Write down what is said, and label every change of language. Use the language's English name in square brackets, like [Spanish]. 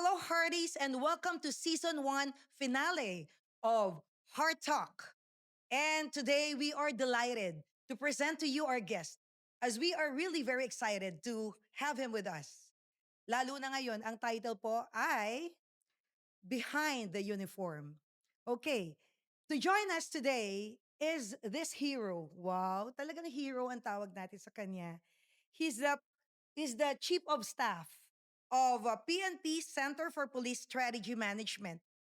[English] Hearties, and welcome to season 1 finale of Heart Talk. And today we are delighted to present to you our guest as we are really very excited to have him with us. [Filipino] Lalo na ngayon, ang title po ay Behind the Uniform. [English] Okay, to join us today is this hero. [Filipino] Wow, talagang hero ang tawag natin sa kanya. [English] He's the Chief of Staff of PNP Center for Police Strategy Management.